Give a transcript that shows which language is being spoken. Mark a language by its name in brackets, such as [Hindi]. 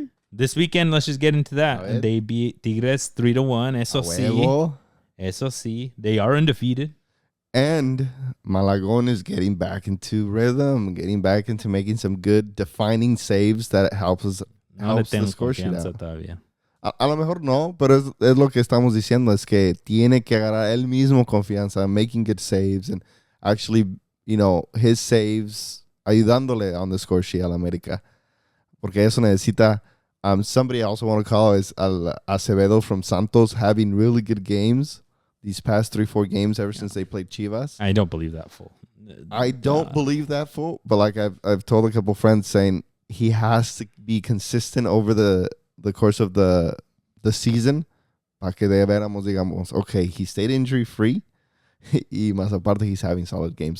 [English] This weekend, let's just get into that. And they beat Tigres 3-1. [Spanish] Eso sí. [English] They are undefeated. And Malagón is getting back into rhythm, getting back into making some good defining saves that helps the score sheet out. [Spanish] A lo mejor no, pero es lo que estamos diciendo, es que tiene que agarrar él mismo confianza, [English] making good saves, and actually, his saves [Spanish] ayudándole [English] on the score sheet [Spanish] al América. Porque eso necesita, [English] somebody I also want to call is Acevedo from Santos, having really good games these past 3-4 games ever since they played Chivas. I don't believe that full. I don't believe that full, but like I've told a couple friends saying he has to be consistent over the course of the season, [Spanish] para que de veramos, digamos, [English] okay, he stayed injury free, [Spanish] y más aparte [English] he's having solid games.